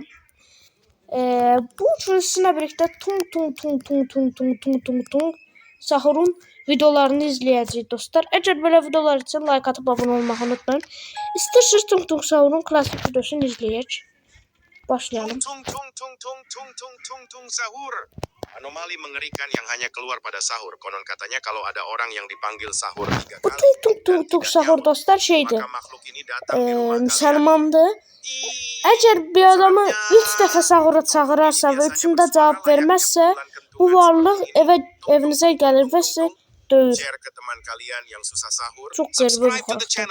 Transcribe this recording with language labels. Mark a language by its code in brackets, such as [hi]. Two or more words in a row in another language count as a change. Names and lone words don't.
[tr] Bu sizinle birlikte tung Sahur'un videolarını izleyeceğiz dostlar. Eğer böyle videolar için like atıp abone olmayı unutmayın. İsterseniz tung Sahur'un klasik videosunu izleyeceğiz. Başlayalım. Sahur. [id] Anomali mengerikan yang hanya keluar pada sahur. Konon katanya kalau ada orang yang dipanggil sahur 3 kali. [tr] Tung Sahur dostlar şeydi. Müslümandı. Eğer bir adamı 3 defa sahura çağırırsa ve 3'ünde cevap vermezse bu varlık evinize gelir ve sizi dövür. Çok garip bir karakter.